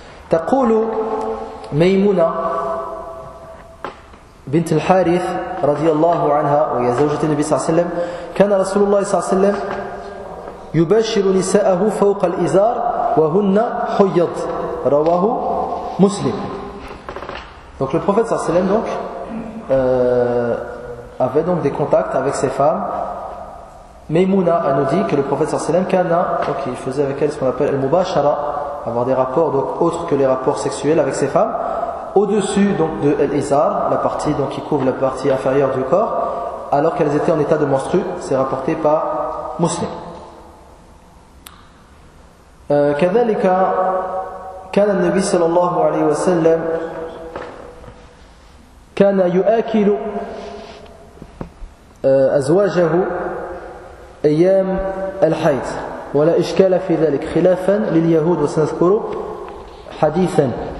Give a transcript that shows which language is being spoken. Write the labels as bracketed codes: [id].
[ar] تقول ميمونة بنت الحارث رضي الله عنها وهي زوجة النبي صلى الله عليه وسلم، كان رسول الله صلى الله عليه وسلم يباشر نساءه فوق الإزار وهن حيض. رواه مسلم. [fr] Donc le prophète [ar] صلى الله عليه وسلم [fr] donc avait donc des contacts avec ses femmes. Maymouna, elle nous dit que le prophète sallallahu alayhi wa sallam, il faisait avec elle ce qu'on appelle al-mubashara, avoir des rapports donc autres que les rapports sexuels avec ses femmes, au-dessus donc de l'izar, la partie donc qui couvre la partie inférieure du corps, alors qu'elles étaient en état de menstrues. C'est rapporté par Muslim. [ar] كذلك كان النبي صلى الله عليه وسلم كان يأكل أزواجه أيام الحيض ولا إشكال في ذلك خلافا لليهود، وسنذكر حديثا.